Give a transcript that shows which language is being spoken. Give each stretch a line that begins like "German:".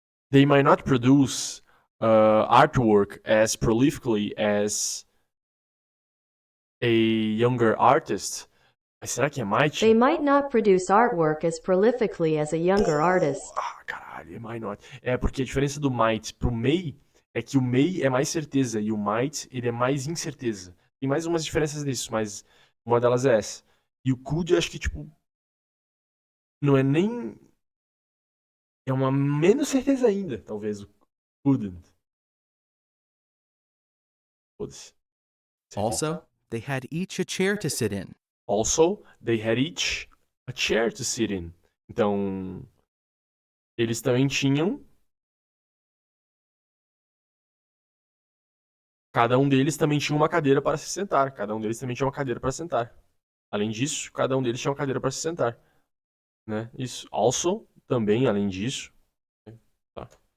English: They might not produce artwork as prolifically as a younger artist.
Portuguese: Mas será que é might?
English: They might not produce artwork as prolifically as a younger artist.
Portuguese: Ah, caralho, might not. É, porque a diferença do might pro may é que o may é mais certeza e o might, ele é mais incerteza. Tem mais umas diferenças disso, mas uma delas é essa. E o could, eu acho que, tipo, não é nem... É uma menos certeza ainda, talvez, o couldn't. Foda-se.
English: Also, they had each a chair to sit in. Also, they had each a chair to sit in.
Portuguese: Então, eles também tinham... Cada um deles também tinha uma cadeira para se sentar. Cada um deles também tinha uma cadeira para sentar. Além disso, cada um deles tinha uma cadeira para se sentar. Né? Isso. Also, também, além disso. Tá.